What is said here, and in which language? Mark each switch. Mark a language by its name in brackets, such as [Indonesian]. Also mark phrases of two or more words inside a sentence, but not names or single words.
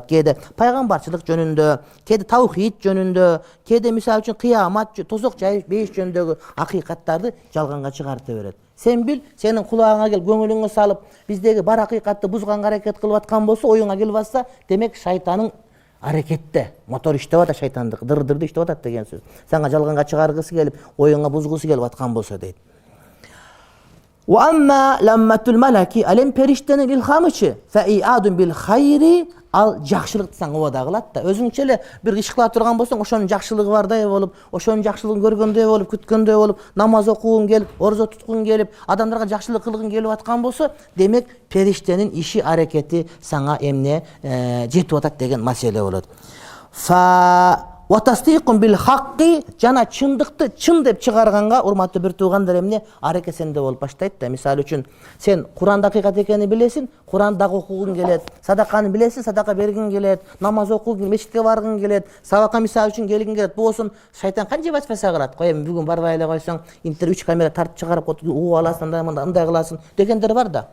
[Kyrgyz] Кээде пайгамбарчылык жөнүндө, кээде таухид жөнүндө, кээде мисалы үчүн кыямат, тозок жайып бейиш жөнүндөгү акыйкаттарды жалганга чыгарта берет. Сен бил, сенин кулагыңа кел, көңүлүңө салып, биздеги бар акыйкатты бузганга аракет кылып аткан болсо, оюңа келип атса, демек шайтанын аракетте, мотор иштеп атат шайтандык, дыр-дырды иштеп атат деген сөз. Сага жалганга чыгаргысы келип, оюңа бузгусу келип аткан болсо дейт. [Arabic] وأما لمة الملك [Kyrgyz] алем периштенин илхамычы [Arabic] فإيعاد بالخير al [Kyrgyz] жакшылыкты сага убада кылат да. Өзүңчө эле бир иш кыла турган болсоң, ошонун жакшылыгы бардай болуп, ошонун жакшылыгын көргөндөй болуп, күткөндөй болуп, намаз окугуң келип, орзо туткуң келип, адамдарга жакшылык кылгың келип аткан болсо, демек периштенин иши аракети сага эмне жетип атат деген маселе болот. [Arabic] وتصديق بالحق [Kyrgyz] жана чындыкты чын деп чыгарганга урматтуу бир туугандар эмне аракет сенде болуп баштайт да. Мисалы үчүн сен Куранда акыйкат экенин билесиң, Курандагы окугуң келет, садаканы билесиң, садака бергиң келет, намаз окугуң, мечитке баргың келет, сабакка мисалы үчүн келгиң келет. Болсун шайтан канча васваса кылат. Коем бүгүн барбай эле койсоң, интернет 3 камера тартып чыгарып угуп аласың, мындай кыласың дегендер бар да.